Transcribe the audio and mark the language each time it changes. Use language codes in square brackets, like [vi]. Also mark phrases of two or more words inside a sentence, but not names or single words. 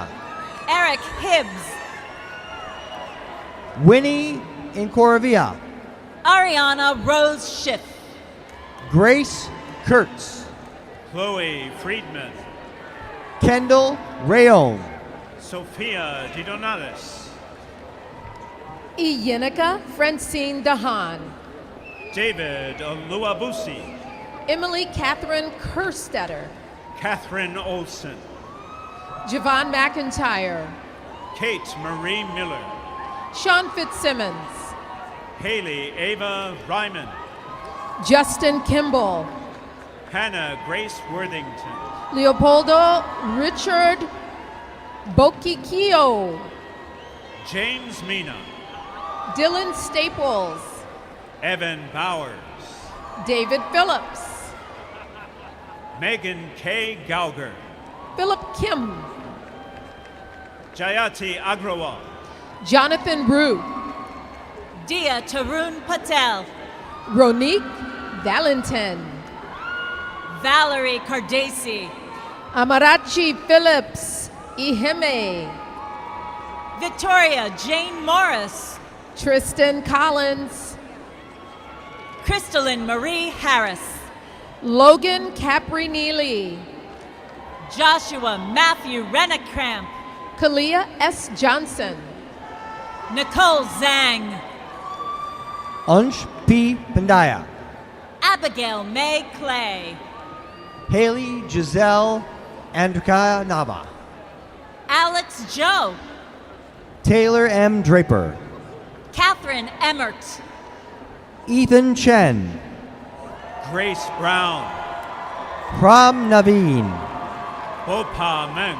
[en] Eric Hibbs. Winnie Incoravia. Ariana Rose Schiff. Grace Kurtz. Chloe Friedman. Kendall Rayon. Sophia DiDonatis. Iyenika Francine Dahan. David Oluwabusi. Emily Catherine Kerstetter. Catherine Olson. Javon McIntyre. Kate Marie Miller. Sean Fitzsimmons. Haley Ava Ryman. Justin Kimball. Hannah Grace Worthington. Leopoldo Richard Bokikio. James Mina. Dylan Staples. Evan Bowers. David Phillips. Megan K. Gauger. Philip Kim. Jayati Agrawal. Jonathan Rue. Dia Tarun Patel. Ronique Valentin. Valerie Cardesi. Amarachi Phillips Iheme. Victoria Jane Morris. Tristan Collins. Crystalline Marie Harris. Logan Capri Neely. Joshua Matthew Rennekamp. Kalia S. Johnson. Nicole Zhang. Ansh P. Pandaya. Abigail May Clay. Haley Giselle Andrika Nava. Alex Joe. Taylor M. Draper. Catherine Emmert. Ethan Chen. Grace Brown. Pram Naveen. Bopa Meng.